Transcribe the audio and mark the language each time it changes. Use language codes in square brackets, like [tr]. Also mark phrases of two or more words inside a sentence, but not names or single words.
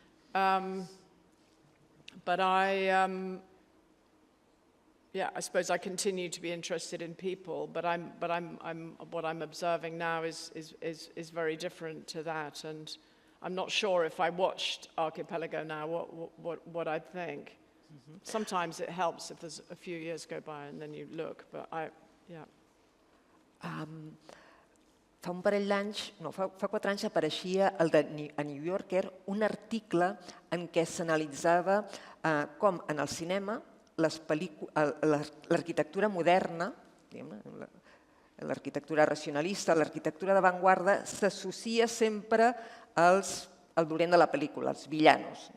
[en] But I suppose I continue to be interested in people, but what I'm observing now is very different to that, and I'm not sure if I watched Archipelago now what I'd think. Mm-hmm. Sometimes it helps if there's a few years go by and then you look, but [ca] Fa un parell d'anys, no, fa 4 anys apareixia a New Yorker un article en què s'analitzava com en el cinema l'arquitectura moderna, l'arquitectura racionalista, l'arquitectura d'avantguarda, s'associa sempre al dolent de la pel·lícula, als villanos.